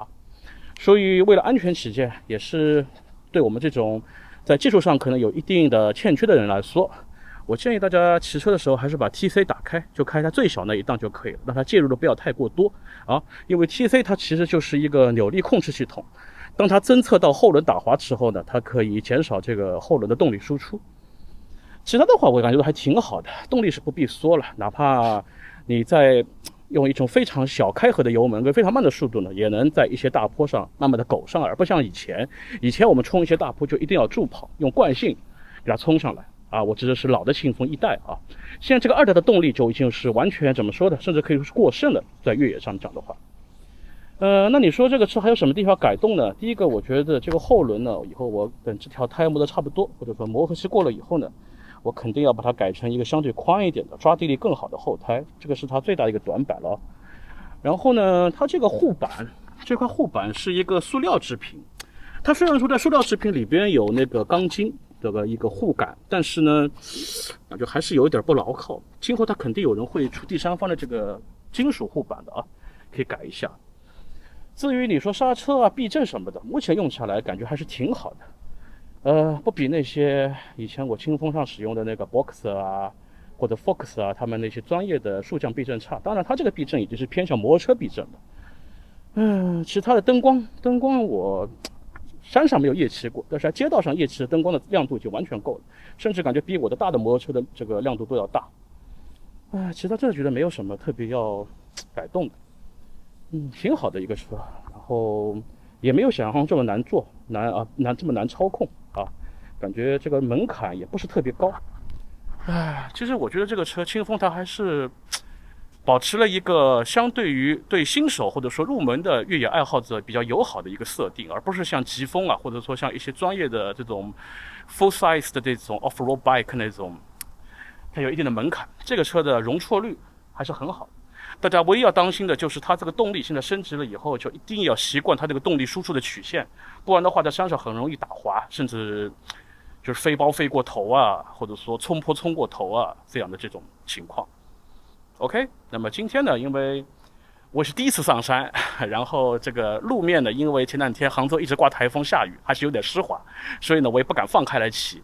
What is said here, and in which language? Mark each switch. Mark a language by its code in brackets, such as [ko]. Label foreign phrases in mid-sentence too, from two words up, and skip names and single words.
[zh] 所以為了安全起見，也是對我們這種在技術上可能有一定的欠缺的人來說，我建議大家騎車的時候還是把 TC 打開，就開它最小那一檔就可以了，讓它介入的不要太過多啊。因為 TC 它其實就是一個扭力控制系統，當它偵測到後輪打滑之後呢，它可以減少這個後輪的動力輸出。其他的話我感覺都還挺好的，動力是不必說了，哪怕你在用一種非常小開合的油門跟非常慢的速度呢，也能在一些大坡上慢慢的苟上來，而不像以前我們衝一些大坡就一定要助跑，用慣性給它衝上來啊。我指的是老的清風1代啊，現在這個2代的動力就已經是完全怎麼說的，甚至可以說是過剩了，在越野上講的話。那你說這個車還有什麼地方改動呢？第一個，我覺得這個後輪呢，以後我等這條胎磨得差不多，或者說磨合期過了以後呢，我肯定要把它改成一個相對寬一點的、抓地力更好的後胎，這個是它最大的一個短板了。然後呢，它這個護板，這塊護板是一個塑料製品，它雖然說在塑料製品裡邊有那個鋼筋這個一個護桿，但是呢，就還是有一點不牢靠。今後它肯定有人會出第三方的這個金屬護板的啊，可以改一下。至於你說剎車啊、避震什麼的，目前用起來感覺還是挺好的。不比那些以前我清風上使用的那個 Boxer 啊或者 Fox 啊，他們那些專業的速降避震差。當然，它這個避震已經是偏向摩托車避震了。其他的燈光我山上沒有夜騎過，但是在街道上夜騎的燈光的亮度就完全夠了，甚至感覺比我的大的摩托車的這個亮度都要大。其他真的覺得沒有什麼特別要改動的。挺好的一個車，然後也沒有想象中這麼難做，這麼難操控啊，感覺這個門檻也不是特別高。其實我覺得這個車清風它還是保持了一個相對於對新手或者說入門的越野愛好者比較友好的一個設定，而不是像疾風啊，或者說像一些專業的這種 [en] full size [zh] 的這種 [en] off-road bike [zh] 那種，它有一定的門檻。這個車的容錯率還是很好的。大家唯一要當心的就是它這個動力現在升級了以後，就一定要習慣它這個動力輸出的曲線，不然的話在山上很容易打滑，甚至就是飛包飛過頭啊，或者說衝坡衝過頭啊，這樣的這種情況。OK， 那麼今天呢，因為我是第一次上山，然後這個路面呢，因為前2天杭州一直刮台風下雨，還是有點濕滑，所以呢我也不敢放開來騎。